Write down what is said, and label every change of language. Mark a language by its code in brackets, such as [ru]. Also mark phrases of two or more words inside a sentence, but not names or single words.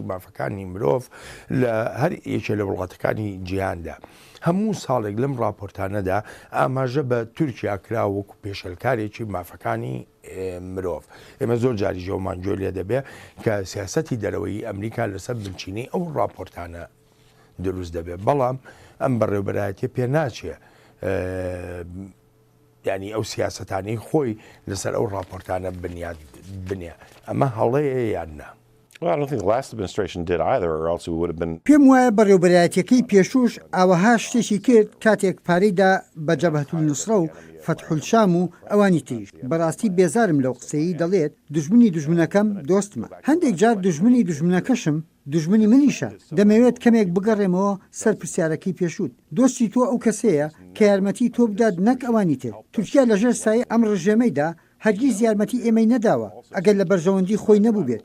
[ckb] مافەکانی مرۆڤ لە هەر یەکێ لە وڵاتەکانی جیهاندا هەموو ساڵێک لەم راپۆرتانەدا ئاماژە بە تورکیا کرا وەکو پێشەلکارێکی مافەکانی مرۆڤ ئێمە زۆر جاری ژەومان گوێ لێ دەبێ کە سیاسەتی دەرەوەی ئەمریکا لەسەر بنچینی ئەو راپۆرتانە دروست دەبێت بەڵام ئەم بەڕێوەبەرایەتی پێ ناچێ ینی ئەو سیاسەتانەی خۆی لەسەر ئەو راپۆرتانە بنیە ئەمە هەڵەیە یاننا [en] Well, I don't think the last administration did either, or else we would have been. [ckb] پێم وایە بەڕێوەبەرایەتیەکەی پێشوش ئەوەها شتێکی کرد کاتێک پارەیدا بە جەبهەتول نوسرە و فەتحولشام و ئەوانی تریش بەڕاستی بێزارم لەو قسەی دەڵێت دژمنی دژمنەکەم دۆستمە هەندێک جار دژمنی دژمنەکەشم دژمنی منیشە دەمەوێت کەمێک بگەڕێمەوە سەر پرسیارەکەی پێشوت دۆستی تۆ ئەو کەسەیە کە یارمەتی تۆ بدات نەک ئەوانی تر تورکیا لەژێر سایە ئەم ڕژێمەیدا هەرگیز یارمەتی ئێمەی نەداوە ئەگەر لە بەرژەوەندی خۆی نەبوو بێت